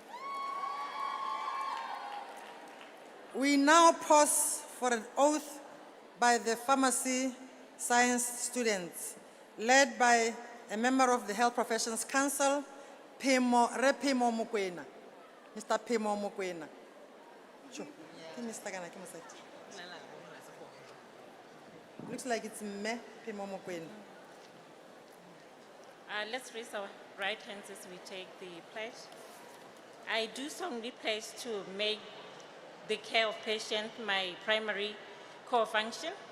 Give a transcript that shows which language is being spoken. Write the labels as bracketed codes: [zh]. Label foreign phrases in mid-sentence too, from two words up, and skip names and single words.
[en] We now pause for an oath by the Pharmacy Science students, led by a member of the Health Professions Council, Repimo Mukwena. Mr. Pimo Mukwena. Sure. [st] Ke Mr. kana ke mosadi? [en] Looks like it's me, Pemo Mokoena. Let's raise our right hands as we take the pledge. I do solemnly pledge to make the care of patients my primary core function,